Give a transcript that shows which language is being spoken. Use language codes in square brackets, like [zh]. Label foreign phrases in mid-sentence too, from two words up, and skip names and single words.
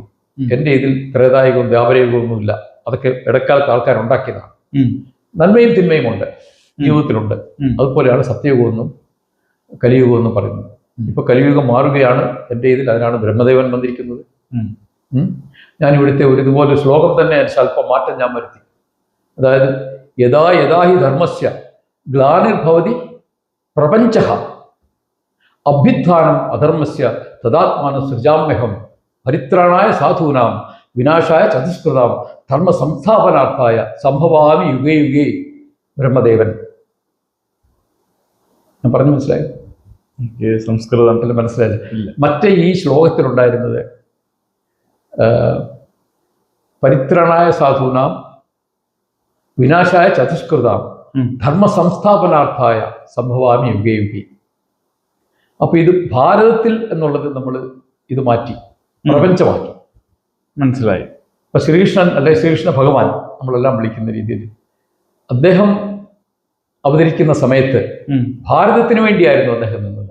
[ml] എൻ്റെ ഇതിൽ ത്രേതായുഗവും ദ്വാപരയുഗവും ഒന്നുമില്ല. അതൊക്കെ ഇടക്കാലത്ത് ആൾക്കാരുണ്ടാക്കിയതാണ്. നന്മയും തിന്മയും ഉണ്ട്. ജീവിതത്തിലുണ്ട്. അതുപോലെയാണ് സത്യയുഗമെന്നും കലിയുഗമെന്നും പറയുന്നത്. ഇപ്പൊ കലിയുഗം മാറുകയാണ് എൻ്റെ ഇതിൽ. അതിനാണ് ബ്രഹ്മദേവൻ വന്നിരിക്കുന്നത്. ഞാൻ ഇവിടുത്തെ ഇതുപോലെ ശ്ലോകം തന്നെ സ്വല്പം മാറ്റം ഞാൻ വരുത്തി. [sa] അതായത് യഥാ യഥാ ഹി ധർമ്മസ്യ ഗ്ലാനിർഭവതി പ്രപഞ്ചഃ അഭ്യുത്ഥാനം അധർമ്മസ്യ തദാത്മാനം സൃജാമ്യഹം പരിത്രാണായ സാധൂനാം വിനാശായ ചതുഷ്കൃതാം ധർമ്മ സംസ്ഥാപനാർത്ഥായ സംഭവാമി യുഗേ യുഗേ ബ്രഹ്മദേവൻ. [ml] ഞാൻ പറഞ്ഞു മനസ്സിലായോ? സംസ്കൃതം മനസ്സിലായില്ല. മറ്റേ ഈ ശ്ലോകത്തിലുണ്ടായിരുന്നത് [sa] പരിത്രാണായ സാധൂനാം വിനാശായ ചതുഷ്കൃതാം ധർമ്മ സംസ്ഥാപനാർത്ഥായ സംഭവാമി യുഗേ യുഗേ. [ml] അപ്പൊ ഇത് ഭാരതത്തിൽ എന്നുള്ളത് നമ്മൾ ഇത് മാറ്റി പ്രപഞ്ചമാക്കി. മനസ്സിലായി. ഇപ്പൊ ശ്രീകൃഷ്ണൻ അല്ലെ ശ്രീകൃഷ്ണ ഭഗവാൻ നമ്മളെല്ലാം വിളിക്കുന്ന രീതിയിൽ അദ്ദേഹം അവതരിക്കുന്ന സമയത്ത് ഭാരതത്തിന് വേണ്ടിയായിരുന്നു അദ്ദേഹം നിന്നത്.